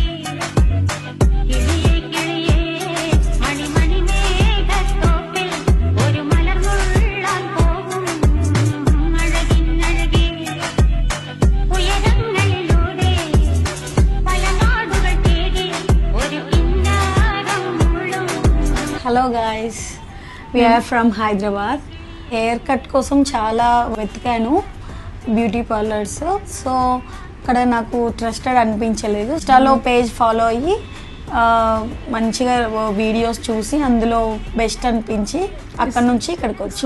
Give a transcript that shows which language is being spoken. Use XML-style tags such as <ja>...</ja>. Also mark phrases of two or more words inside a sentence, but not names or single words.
<ml>കിളിയേ കിളിയേ മണിമണി മേഘത്തോപ്പിൽ ഒരു മലർന്നുള്ളാൻ പോകും അഴകിനഴകേ. ഉയരങ്ങളിലൂടെ പല നാടുകൾ തേടി ഒരു കിന്നാരം മുള്ളും.</ml> <en>Hello guys, we're from Hyderabad.</en> <te>హెయిర్ కట్ కోసం చాలా వెతికాను</te> <en>beauty parlours.</en> <te>సో అక్కడ నాకు ట్రస్టెడ్ అనిపించలేదు. ఇన్స్టాలో</te> <en>page follow</en> <te>అయ్యి మంచిగా వీడియోస్ చూసి అందులో బెస్ట్ అనిపించి అక్కడ నుంచి ఇక్కడికి వచ్చి</te>